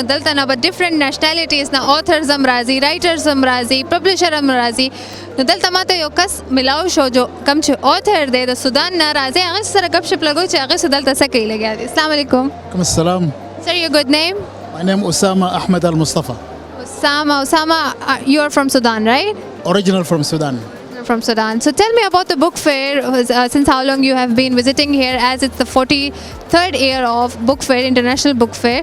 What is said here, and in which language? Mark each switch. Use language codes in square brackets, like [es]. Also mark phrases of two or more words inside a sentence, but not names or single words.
[ps] دلته نه به [en] different nationalities [ps] نه آتھرز هم راځي رایټرز هم راځي پبلشر هم راځي نو دلته ما ته یو کس ملاو شو جو کوم چې آتھر دی د سودان نه راځي هغې سره ګپ شپ لګو چې هغې څه دلته څه کوي لګیا دي [ar] السلام علیکم وعلیکم السلام [en] سر your good name My name Osama Ahmed Al Mustafa Osama you are from Sudan right original from Sudan from Sudan. So tell me about the book fair. Since how long you have been visiting here, as it's the 43rd year of Book Fair, International Book Fair.